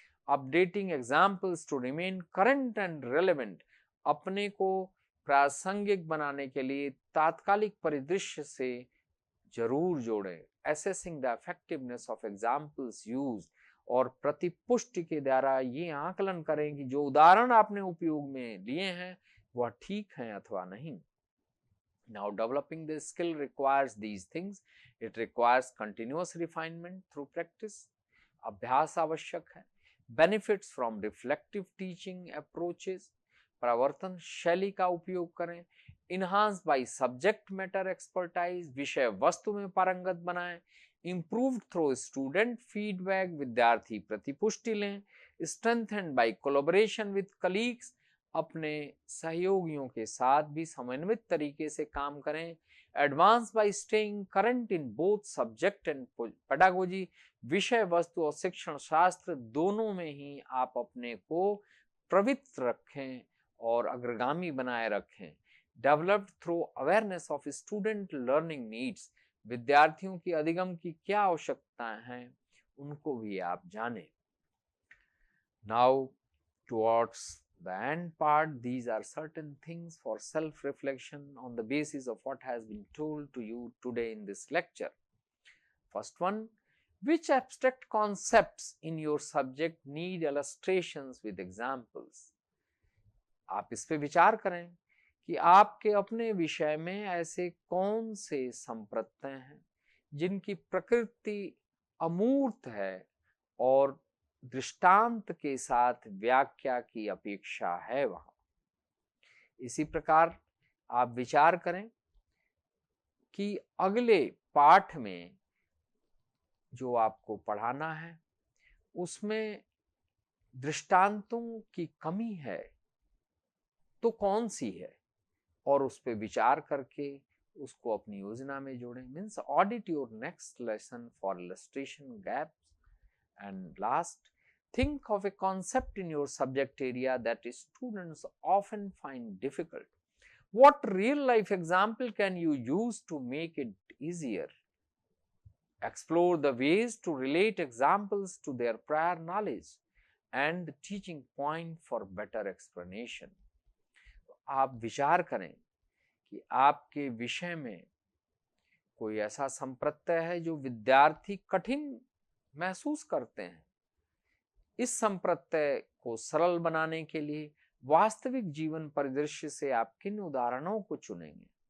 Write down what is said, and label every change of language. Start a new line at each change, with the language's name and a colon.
English: updating examples to remain current and relevant,
Hindi: अपने को प्रासंगिक बनाने के लिए तात्कालिक परिदृश्य से जरूर जोड़ें।
English: assessing the effectiveness of examples use,
Hindi: और प्रतिपुष्टि के द्वारा ये आकलन करें कि जो उदाहरण आपने उपयोग में लिए हैं वह ठीक हैं अथवा नहीं।
English: Now developing the skill requires these things. It requires continuous refinement through practice.
Hindi: अभ्यास आवश्यक है।
English: Benefits from reflective teaching approaches,
Hindi: प्रवर्तन शैली का उपयोग करें।
English: Enhanced by subject matter expertise,
Hindi: विषय वस्तु में पारंगत बनाएं।
English: Improved through student feedback,
Hindi: विद्यार्थी प्रतिपुष्टि लें।
English: Strengthened by collaboration with colleagues,
Hindi: अपने सहयोगियों के साथ भी समन्वित तरीके से काम करें।
English: advance by staying current in both subject and pedagogy,
Hindi: विषय वस्तु और शिक्षण शास्त्र दोनों में ही आप अपने को प्रवृत्त रखें और अग्रगामी बनाए रखें।
English: developed through awareness of student learning needs,
Hindi: विद्यार्थियों की अधिगम की क्या आवश्यकताएं हैं उनको भी आप जानें।
English: Now towards the end part, these are certain things for self reflection on the basis of what has been told to you today in this lecture. First one, which abstract concepts in your subject need illustrations with examples?
Hindi: आप इस पे विचार करें कि आपके अपने विषय में ऐसे कौन से संप्रत्यय हैं जिनकी प्रकृति अमूर्त है और दृष्टांत के साथ व्याख्या की अपेक्षा है वहां। इसी प्रकार आप विचार करें कि अगले पाठ में जो आपको पढ़ाना है उसमें दृष्टांतों की कमी है तो कौन सी है, और उस पर विचार करके उसको अपनी योजना में जोड़ें।
English: Means audit your next lesson for illustration gaps. And last, think of a concept in your subject area that students often find difficult. What real life example can you use to make it easier? Explore the ways to relate examples to their prior knowledge and the teaching point for better explanation.
Hindi: आप विचार करें कि आपके विषय में कोई ऐसा संप्रत्यय है जो विद्यार्थी कठिन महसूस करते हैं। इस संप्रत्यय को सरल बनाने के लिए वास्तविक जीवन परिदृश्य से आप किन उदाहरणों को चुनेंगे?